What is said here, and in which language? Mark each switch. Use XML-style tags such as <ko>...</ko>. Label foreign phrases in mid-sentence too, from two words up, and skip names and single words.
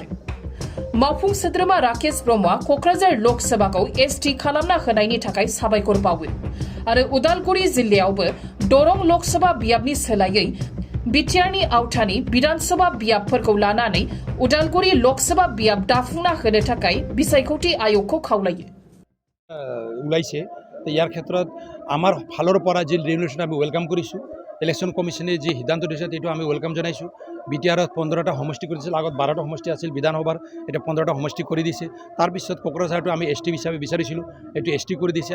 <brx>मावफुं सोद्रोमा राकेश ब्रह्मआ क'क्राझार लकसभाखौ ST खालामना होनायनि थाखाय साबायखर बावो आरो उदालगुरि जिल्लायावबो दरं लकसभा बियाबनि सोलायै बिटिआरनि आवथानि विधानसभा बियाबफोरखौ लानानै उदालगुरि लकसभा बियाब दाफुंना होनो थाखाय बिसायख'थि आय'गखौ खावलायो।</brx> <as>ওলাইছে ইয়াৰ ক্ষেত্ৰত আমাৰ ফালৰ পৰা যি ৰেগুলেশ্যন আমি ৱেলকাম কৰিছোঁ।</as> <en>election commission</en> <as>যি সিদ্ধান্ত দিছে সেইটো আমি ৱেলকাম জনাইছোঁ। বিটিআৰত 15টা সমষ্টি কৰিছিল, আগত 12টা সমষ্টি আছিল বিধানসভাৰ, এতিয়া 15টা সমষ্টি কৰি দিছে। তাৰপিছত কোকৰাঝাৰটো আমি ST হিচাপে বিচাৰিছিলোঁ, এইটো ST কৰি দিছে।</as>